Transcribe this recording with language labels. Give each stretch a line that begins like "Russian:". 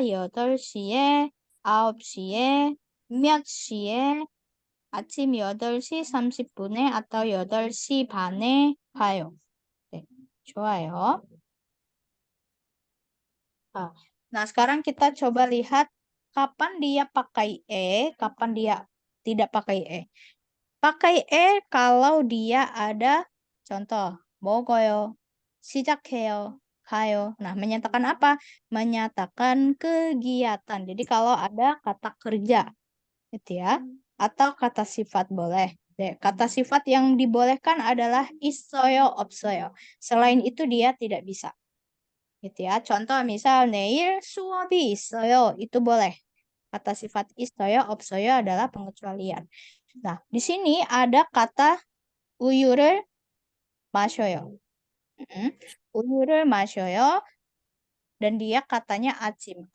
Korean: 8시에, 9시에, 몇 시에, 아침 8시 30분에
Indonesian: atau
Korean: 8시 반에 가요. 네, 좋아요.
Indonesian: Nah, sekarang kita coba lihat kapan dia pakai E, kapan dia tidak pakai E. Pakai E kalau dia ada contoh,
Korean: 먹어요, 시작해요, 가요.
Indonesian: Nah, menyatakan apa? Menyatakan kegiatan. Jadi kalau ada kata kerja, gitu ya. Atau kata sifat boleh. Kata sifat yang dibolehkan adalah
Korean: 있어요, 없어요.
Indonesian: Selain itu dia tidak bisa. Gitu ya. Contoh misal
Korean: 내일 수업이 있어요.
Indonesian: Itu boleh. Kata sifat
Korean: 있어요, 없어요
Indonesian: adalah pengecualian. Nah, di sini ada kata
Korean: 우유를 마셔요. 우유를 마셔요.
Indonesian: Dan dia katanya
Korean: 아침.